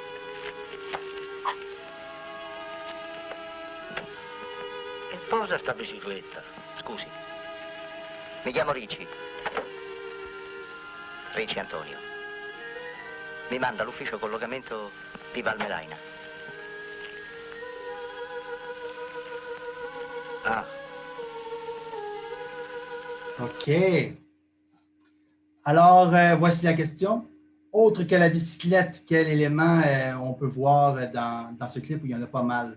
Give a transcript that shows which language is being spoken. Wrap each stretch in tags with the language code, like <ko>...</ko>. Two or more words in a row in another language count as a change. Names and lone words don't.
<it>Che posa sta bicicletta? Scusi. Mi chiamo Ricci. Ricci Antonio. Mi manda all'ufficio collocamento di Valmelaina. Ah. OK.</it> <fr>Alors, voici la question. Autre que la bicyclette, quel élément on peut voir dans ce clip où il y en a pas mal?</fr>